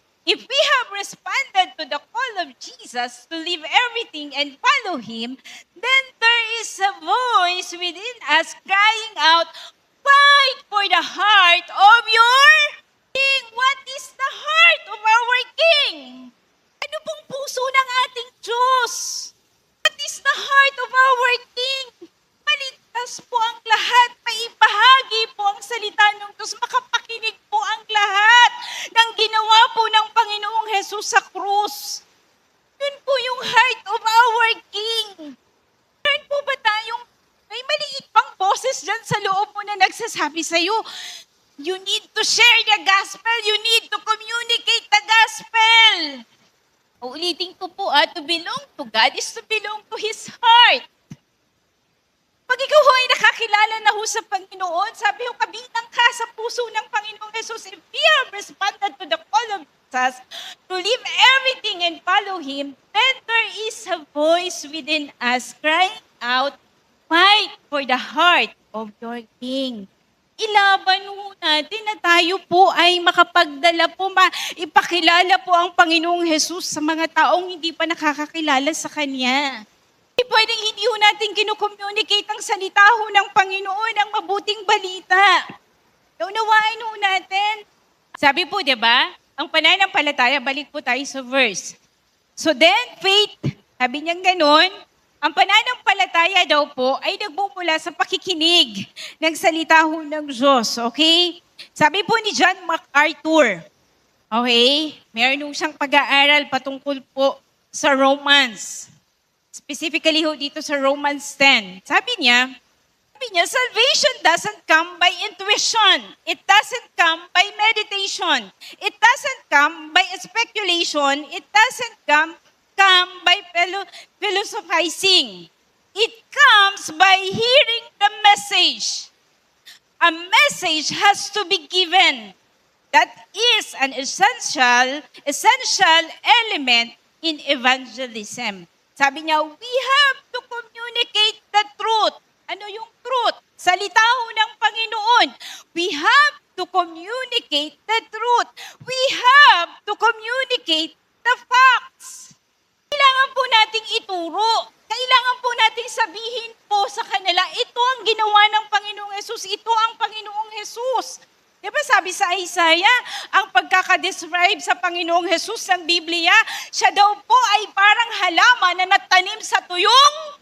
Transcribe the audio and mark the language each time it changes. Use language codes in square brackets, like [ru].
[en] If we have responded to the call of Jesus to leave everything and follow Him, then there is a voice within us crying out, fight for the heart of your King. What is the heart of our King? [tl] Ano pong puso ng ating Diyos? [en] What is the heart of our King? [tl] Maligtas po ang lahat, maibahagi po ang salita ng Diyos, makapakinig po ang lahat ng ginawa po ng Panginoong Jesus sa krus. Yun po yung [en] heart of our King. [tl] Meron po ba tayong, may maliit pang boses dyan sa loob mo na nagsasabi sa'yo, [en] you need to share the gospel, [tl] you need to communicate the gospel. Uulitin ko po, [en] to belong to God is to belong to His heart. [tl] Pag ikaw ho ay nakakilala na ho sa Panginoon, sabi ho, kabilang ka sa puso ng Panginoong Jesus. [en] If we have responded to the call of Jesus to leave everything and follow Him, then there is a voice within us crying out, fight for the heart of your King. [tl] Ilaban ho natin na tayo po ay makapagdala po, ipakilala po ang Panginoong Jesus sa mga taong hindi pa nakakakilala sa Kanya. Hindi pwedeng hindi ho natin kinukommunicate ang salita ho ng Panginoon, ang mabuting balita. Naunawain ho natin. Sabi po, di ba? Ang pananampalataya, balik po tayo sa verse. [en] So then, faith, [tl] sabi niyang ganun, ang pananampalataya daw po ay nagmumula sa pakikinig ng salita ho ng Diyos. Okay? Sabi po ni John MacArthur, okay? Meron ho siyang pag-aaral patungkol po sa Romans. Specifically ho dito sa Romans 10. Sabi niya, [en] salvation doesn't come by intuition. It doesn't come by meditation. It doesn't come by speculation. It doesn't come by philosophizing. It comes by hearing the message. A message has to be given. That is an essential element in evangelism. [tl] Sabi niya, [en] we have to communicate the truth. [tl] Ano yung truth? Salita ho ng Panginoon. [en] We have to communicate the truth. We have to communicate the facts. [tl] Kailangan po nating ituro. Kailangan po nating sabihin po sa kanila, ito ang ginawa ng Panginoong Jesus. Ito ang Panginoong Jesus. Di ba sabi sa Isaiah, ang pagkakadescribe sa Panginoong Jesus ng Biblia, siya daw po ay parang halaman na natanim sa tuyong.